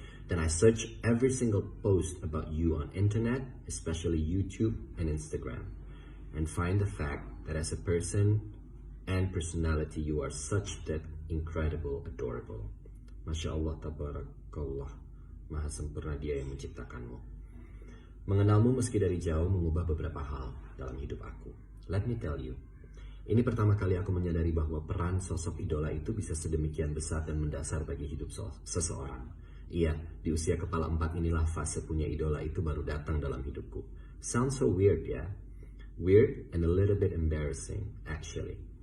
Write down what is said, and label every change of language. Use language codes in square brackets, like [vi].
[en] Then I search every single post about you on internet, especially YouTube and Instagram, and find the fact that as a person and personality you are such that incredible, adorable. [ar] Masya Allah, tabarakallah, [id] maha sempurna dia yang menciptakanmu. Mengenalmu meski dari jauh mengubah beberapa hal dalam hidup aku. [en] Let me tell you, [id] ini pertama kali aku menyadari bahwa peran sosok idola itu bisa sedemikian besar dan mendasar bagi hidup seseorang. Iya, di usia kepala 4 inilah fase punya idola itu baru datang dalam hidupku. [en] Sounds so weird ya? Weird and a little bit embarrassing, actually.